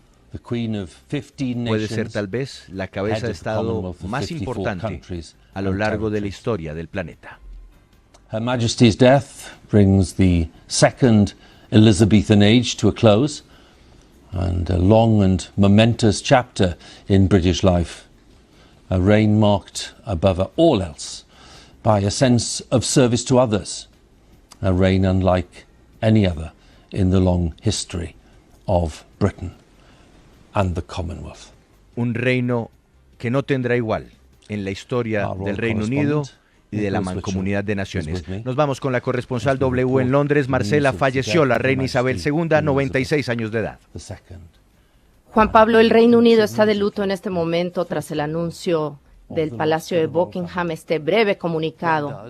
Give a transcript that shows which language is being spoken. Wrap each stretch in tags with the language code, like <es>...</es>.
<es>Puede ser tal vez la cabeza de Estado más importante a lo largo de la historia del planeta.</es> <en>Her Majesty's death brings the second Elizabethan age to a close and a long and momentous chapter in British life. A reign marked above all else by a sense of service to others. A reign unlike any other in the long history of Britain and the Commonwealth.</en> <es>Un reino que no tendrá igual en la historia del Reino Unido y de la Mancomunidad de Naciones. Nos vamos con la corresponsal W en Londres. Marcela, falleció la reina Isabel II, 96 años de edad. Juan Pablo, el Reino Unido está de luto en este momento tras el anuncio del Palacio de Buckingham, este breve comunicado.</es>